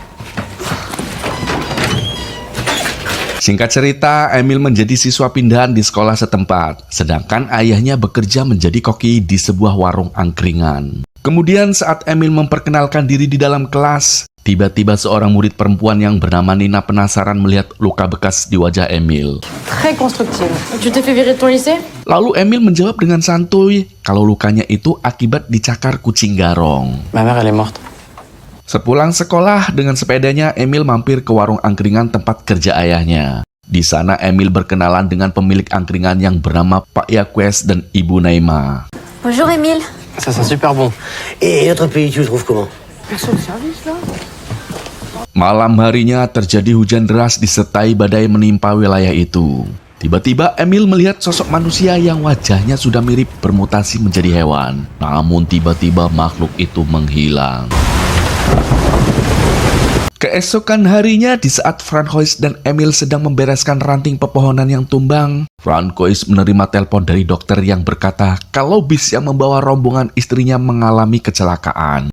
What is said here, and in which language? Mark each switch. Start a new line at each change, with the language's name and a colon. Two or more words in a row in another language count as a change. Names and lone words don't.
Indonesian: Singkat cerita, Emil menjadi siswa pindahan di sekolah setempat, sedangkan ayahnya bekerja menjadi koki di sebuah warung angkringan. Kemudian saat Emil memperkenalkan diri di dalam kelas, tiba-tiba seorang murid perempuan yang bernama Nina penasaran melihat luka bekas di wajah Emil.
French: Très constructive. Tu t'es fait virer de ton lycée?
Indonesian: Lalu Emil menjawab dengan santuy kalau lukanya itu akibat dicakar kucing garong.
French: Ma mère, elle est morte.
Indonesian: Sepulang sekolah dengan sepedanya, Emil mampir ke warung angkringan tempat kerja ayahnya. Di sana Emil berkenalan dengan pemilik angkringan yang bernama Pak Yaques dan Ibu Naima.
French: Bonjour Emile. Ça sent super bon. Et notre pays, tu le trouves comment? Personne service là?
Indonesian: Malam harinya terjadi hujan deras disertai badai menimpa wilayah itu. Tiba-tiba Emil melihat sosok manusia yang wajahnya sudah mirip bermutasi menjadi hewan. Namun tiba-tiba makhluk itu menghilang. Keesokan harinya, di saat Francois dan Emil sedang membereskan ranting pepohonan yang tumbang, Francois menerima telepon dari dokter yang berkata kalau bis yang membawa rombongan istrinya mengalami kecelakaan.